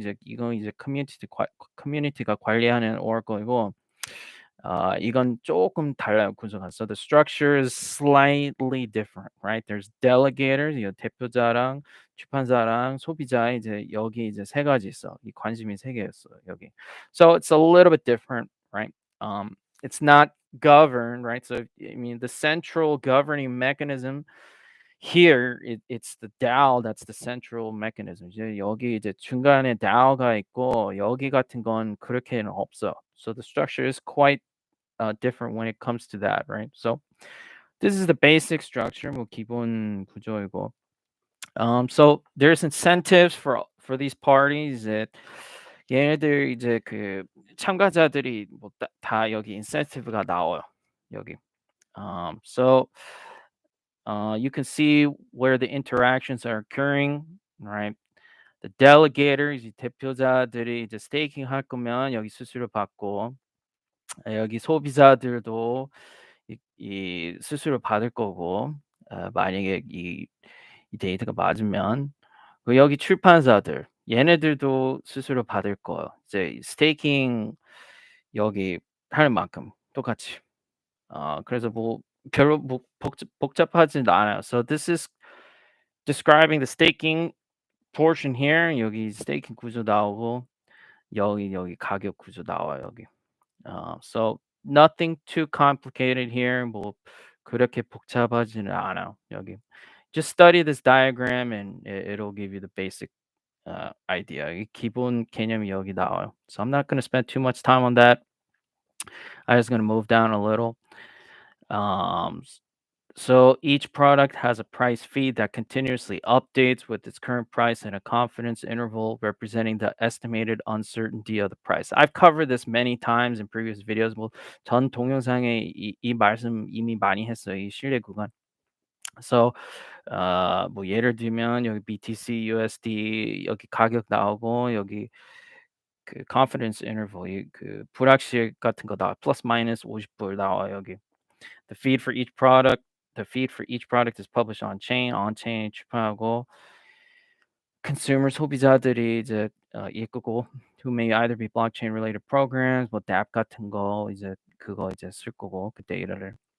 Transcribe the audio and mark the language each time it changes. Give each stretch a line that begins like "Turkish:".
Korean: 이제 이건 이제 커뮤니티가 관리하는 Oracle이고 이건 조금 달라요 구조가.
English: So the structure is slightly different, right? There's delegators,
Korean: 이 대표자랑 출판사랑 소비자 이제 여기 이제 세 가지 있어. 이 관심이 세 개였어 여기.
English: So it's a little bit different, right? It's not governed, right? So I mean the central governing mechanism here it's the DAO that's the central mechanism.
Korean: 이제 여기 이제 중간에 DAO가 있고 여기 같은 건 그렇게는 없어.
English: So the structure is quite different when it comes to that, right? So this is the basic structure,
Korean: 뭐 기본 구조이고.
English: So there's incentives for these parties that
Korean: 얘네들 이제 그 참가자들이 뭐 다 여기 incentive가 나와요. 여기.
English: So you can see where the interactions are occurring, right? The delegators,
Korean: 이 대표자들이 이제 스테이킹 할 거면 여기 수수료 받고 여기 소비자들도 이 수수료 받을 거고 만약에 이 데이터가 맞으면 여기 출판사들 얘네들도 수수료 받을 거예요. 이제 스테이킹 여기 하는 만큼 똑같이. 그래서 뭐 별로 뭐 복잡하진 않아요.
English: So this is describing the staking portion here.
Korean: 여기 스테이킹 구조 나오고 여기 가격 구조 나와요 여기.
English: So nothing too complicated here.
Korean: 뭐 그렇게 복잡하지는 않아요. 여기.
English: Just study this diagram and it'll give you the basic idea.
Korean: 이 기본 개념이 여기 나와요.
English: So I'm not going to spend too much time on that. I'm just going to move down a little. So each product has a price feed that continuously updates with its current price and a confidence interval representing the estimated uncertainty of the price. I've covered this many times in previous videos.
Korean: 뭐 전 동영상에 이 말씀 이미 많이 했어요. 이 신뢰 구간. So 뭐 예를 들면 여기 BTC, USD 여기 가격 나오고 여기 그 confidence interval 그 불확실 같은 거 나와. 플러스 마이너스 50불 나와 여기.
English: The feed for each product the feed for each product is published on chain
Korean: 출판하고
English: consumers
Korean: 소비자들이 이제 읽고
English: who may either be blockchain related programs
Korean: 뭐 dApp 같은 거 이제 그거 이제 쓸 거고 그 데이터를.